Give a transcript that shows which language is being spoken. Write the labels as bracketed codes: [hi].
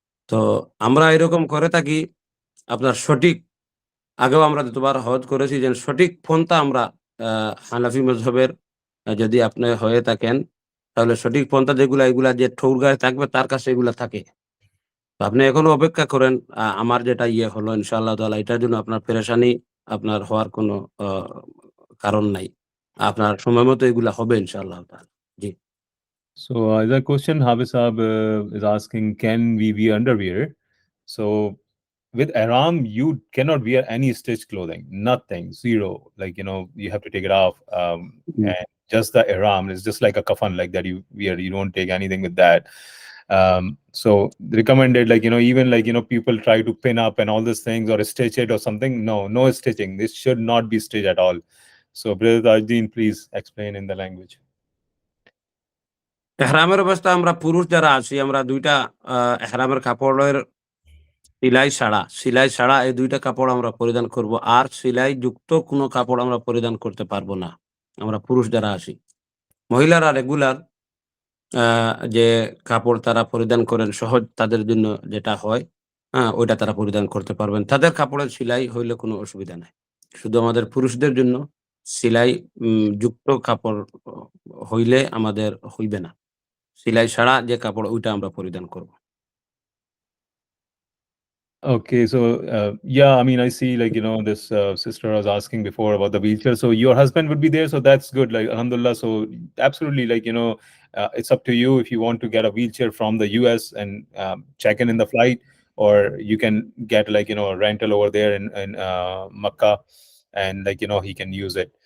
[bn] তো আমরা এরকম করে থাকি আপনার সঠিক, আগেও আমরা যতবার হজ করেছি যে সঠিক পন্থা আমরা হানাফি মযহবের যদি আপনি হয়ে থাকেন, তাহলে সঠিক পন্থা যেগুলা এগুলা যে ঠৌর গায়ে থাকবে তার কাছে এগুলা থাকে। তো আপনি এখনো অপেক্ষা করেন। আমার যেটা হলো ইনশাআল্লাহ তাআলা এটার জন্য আপনার পেরেশানি আপনার হওয়ার কোনো আ কারণ নাই। আপনার সময় মতো এগুলা হবে ইনশাআল্লাহ তাআলা। জি। [en] So the question Habis Saab is asking, can we wear underwear? So with Ihram, you cannot wear any stitched clothing, nothing, zero. Like you have to take it off, and just the Ihram is just like a kafan, like that you wear. You don't take anything with that. So recommended, like even like people try to pin up and all these things or stitch it or something. No stitching. This should not be stitched at all. So Brother Tajuddin, please explain in the language. [bn] ইহরামের অবস্থায় আমরা পুরুষ যারা আছি আমরা ২ টা ইহরামের কাপড়ের সিলাই ছাড়া এই ২ টা কাপড় আমরা পরিধান করব। আর সেলাই যুক্ত কোনো কাপড় আমরা পরিধান করতে পারবো না, আমরা পুরুষ যারা আছি। মহিলারা রেগুলার যে কাপড় তারা পরিধান করেন সহজ তাদের জন্য যেটা হয়, ওইটা তারা পরিধান করতে পারবেন। তাদের কাপড়ের সেলাই হইলে কোনো অসুবিধা নাই। শুধু আমাদের পুরুষদের জন্য সেলাই যুক্ত কাপড় হইলে আমাদের হইবে না। সেলাই ছাড়া যে কাপড় ওইটা আমরা পরিধান করব। [en] Okay, so yeah, I mean, I see like this sister was asking before about the wheelchair. So your husband would be there, so that's good. Like alhamdulillah, so absolutely, like it's up to you if you want to get a wheelchair from the US and check in the flight, or you can get like a rental over there in Makkah, and like he can use it.